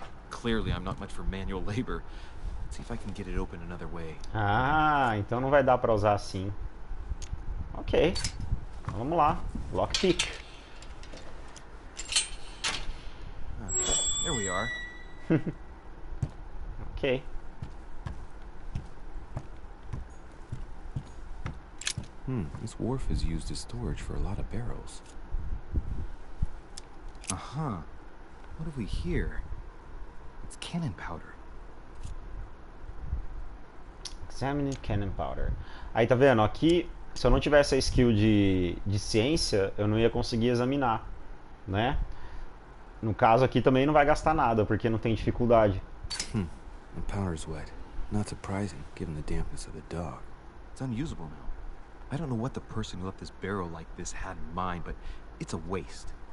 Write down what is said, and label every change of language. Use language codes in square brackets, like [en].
[en] Clearly, I'm not much for manual labor. Let's see if I can get it open another way. [pt] Ah, então não vai dar pra usar assim. Ok. Vamos lá. Lockpick. [en] There we are. Ok. This wharf is used as storage for a lot of barrels. Uh-huh. What have we here? It's cannon powder. Examine cannon powder. [pt] Aí tá vendo? Aqui, se eu não tivesse a skill de ciência, eu não ia conseguir examinar, né? No caso aqui também não vai gastar nada, porque não tem dificuldade. [en] The powder's wet. Not surprising, given the dampness of the dog. It's unusable now. I don't know what the person who left this barrel like this had in mind, but it's a waste.